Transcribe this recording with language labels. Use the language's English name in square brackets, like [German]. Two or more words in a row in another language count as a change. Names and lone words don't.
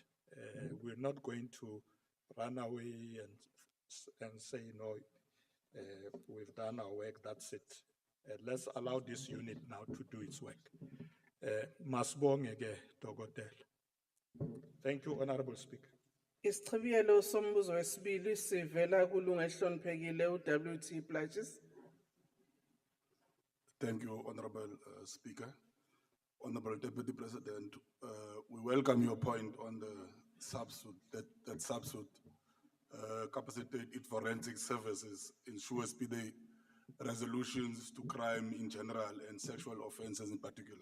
[English] We're not going to run away and say, no, we've done our work, that's it. Let's allow this unit now to do its work. [Zulu] Masbongeke Togotel. [English] Thank you, Honorable Speaker. [Zulu] Isichibiyelo sombuzo wesibili sivela kulunga ehloniphekile uWT Plaatjes. [English] Thank you, Honorable Speaker. Honorable Deputy President, we welcome your point on the subsuit, that subsuit capacitate its forensic services, ensures speedy resolutions to crime in general and sexual offenses in particular.